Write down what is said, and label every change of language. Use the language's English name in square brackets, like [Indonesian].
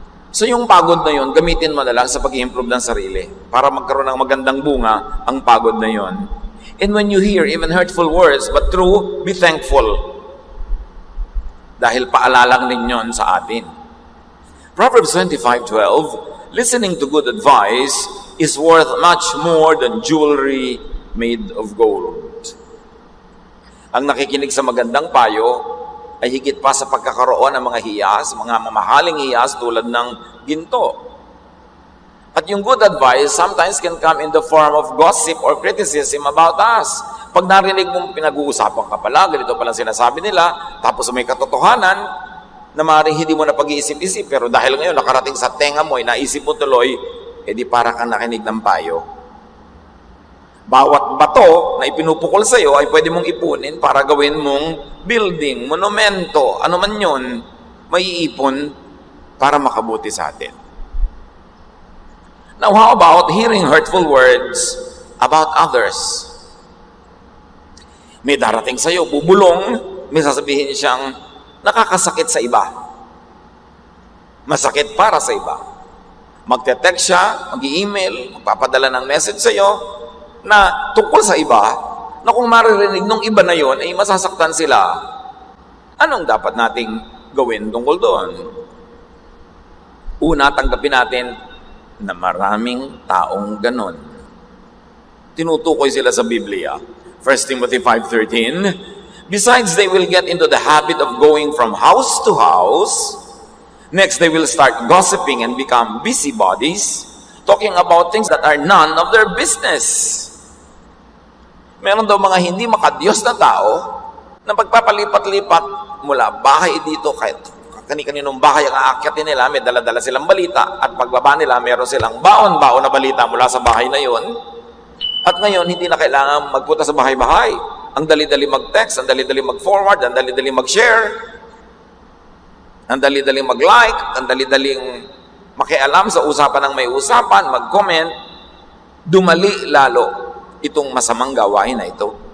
[Filipino] So yung pagod na yun, gamitin mo na lang sa pag-i-improve ng sarili para magkaroon ng magandang bunga ang pagod na yun. [English] And when you hear even hurtful words, but true, be thankful. [Filipino] Dahil paalalang ninyon sa atin. [English] Proverbs 25:12, listening to good advice is worth much more than jewelry made of gold. [Filipino] Ang nakikinig sa magandang payo ay higit pa sa pagkakaroon ng mga hiyas, mga mamahaling hiyas tulad ng ginto. At yung [English] good advice sometimes can come in the form of gossip or criticism about us. [Filipino] Pag narinig mong pinag-uusapan ka pala, ganito palang sinasabi nila, tapos may katotohanan na maaaring hindi mo na pag-iisip-isip, pero dahil ngayon nakarating sa tenga mo, naisip mo tuloy, edi para kang nakinig ng payo. Bawat bato na ipinupukol sa iyo ay pwede mong ipunin para gawin mong building, monumento, ano man yun, may iipon para makabuti sa atin. [English] Now, how about hearing hurtful words about others? [Filipino] May darating sa iyo, bubulong, may sasabihin siyang nakakasakit sa iba. Masakit para sa iba. Magte-text siya, mag-i-email, magpapadala ng message sa iyo, na tungkol sa iba, na kung maririnig nung iba na yon ay masasaktan sila. Anong dapat nating gawin tungkol doon? Una, tanggapin natin na maraming taong ganon. Tinutukoy sila sa Biblia. [English] 1 Timothy 5:13, besides, they will get into the habit of going from house to house. Next, they will start gossiping and become busybodies, talking about things that are none of their business. [Filipino] Meron daw mga hindi makadiyos na tao na pagpapalipat-lipat mula bahay dito, kahit kani-kaninong bahay ang aakyatin nila, may dala-dala silang balita, at pagbaba nila, meron silang baon-baon na balita mula sa bahay na yon. At ngayon, hindi na kailangan magpunta sa bahay-bahay. Ang dali-dali mag-text, ang dali-dali mag-forward, ang dali-dali mag-share, ang dali-dali mag-like, ang dali-daling makialam sa usapan ng may usapan, mag-comment, dumali lalo itong masamang gawain na ito.